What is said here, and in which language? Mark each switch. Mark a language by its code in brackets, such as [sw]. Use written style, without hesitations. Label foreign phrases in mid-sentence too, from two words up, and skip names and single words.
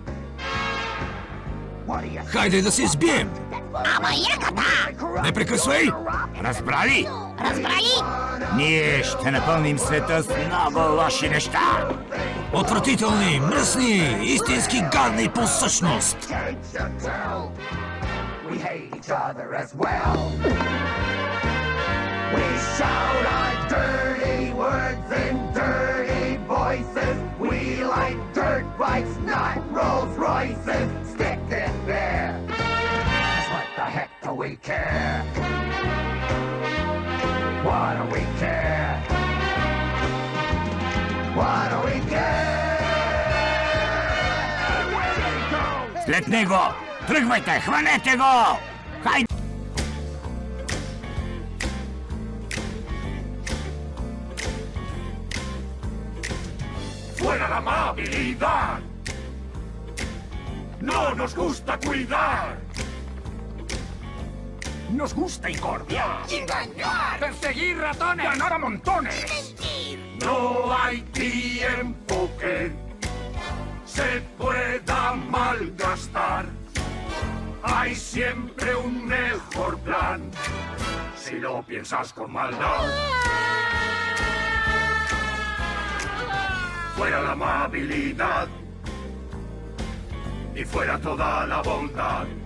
[bg] Хайде да се збием. Ама яката! Не прекъсвай! Разбрали? Разбрали? Ние ще напълним света с много лоши неща. Отвратителни, мръсни, истински гадни по същност. [en] can't you tell? We hate each other as well. We shout our dirty words in dirty voices. We like dirt bikes, not Rolls Royces. Stick it there. 'Cause what the heck do we care? What do we care? What do we care? [bg] След него! Тръгвайте! Хванете го! Хайде! [es] ¡Fuera la amabilidad! ¡No nos gusta cuidar! ¡Nos gusta incordiar! Engañar! ¡Perseguir ratones! ¡Ganar a montones! Mentir! No hay tiempo que se pueda malgastar. Hay siempre un mejor plan si lo piensas con maldad. Fuera la amabilidad y fuera toda la bondad.